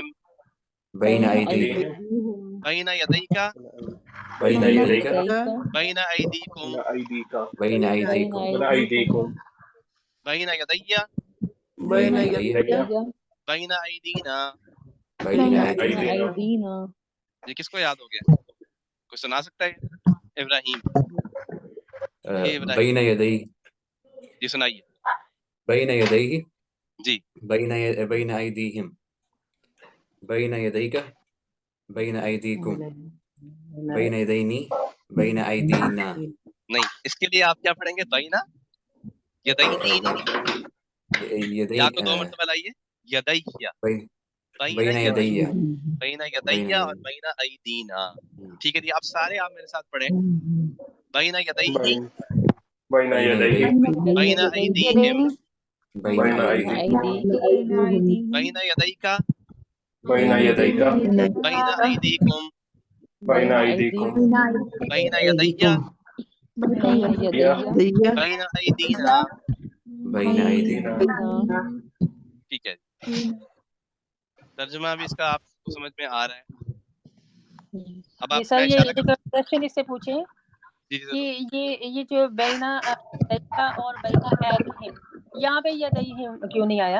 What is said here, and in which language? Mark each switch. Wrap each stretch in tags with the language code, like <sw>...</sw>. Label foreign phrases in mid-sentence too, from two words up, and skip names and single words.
<ar>بین ایدیہم بین یدیک بین یدیک بین ایدیکم بین ایدیکم بین یدیہ بین یدیہ بین ایدینا. بین ایدینا.</ar> <ur>یہ کس کو یاد ہو گیا؟ کوئی سنا سکتا ہے؟ ابراہیم</ur> <ar>بین یدیہ</ar> <ur>جی سنائیے.</ur> <ar>بین یدیہ</ar> <ur>جی</ur> <ar>بین ایدیہم بین یدیک بین ایدیکم بین یدینی بین ایدینا.</ar> <ur>نہیں اس کے لیے آپ کیا پڑھیں گے؟</ur> <ar>بینا یدینی</ar> <ur>یا کو 2 مرتبہ لائیے.</ur> <ar>یدیہ بین یدیہ بین یدیہ اور بین ایدینا.</ar> <ur>ٹھیک ہے جی آپ سارے آپ میرے ساتھ پڑھیں.</ur> <ar>بین یدیہ بین یدیہ بین ایدیہم بین ایدیہم بین یدیک بین یدیک بین ایدیکم بین ایدیکم بین یدیہ بین ایدینا. بین ایدینا.</ar> <ur>ٹھیک ہے ترجمہ بھی اس کا آپ کو سمجھ میں آ رہا ہے. اب آپ سر میں یہ اشارہ کوشچن اس سے پوچھیں جی کہ یہ جو بینا اور</ur> <ar>بینا ایدیہم</ar> <ur>یہاں پہ یدیہم کیوں نہیں آیا؟</ur>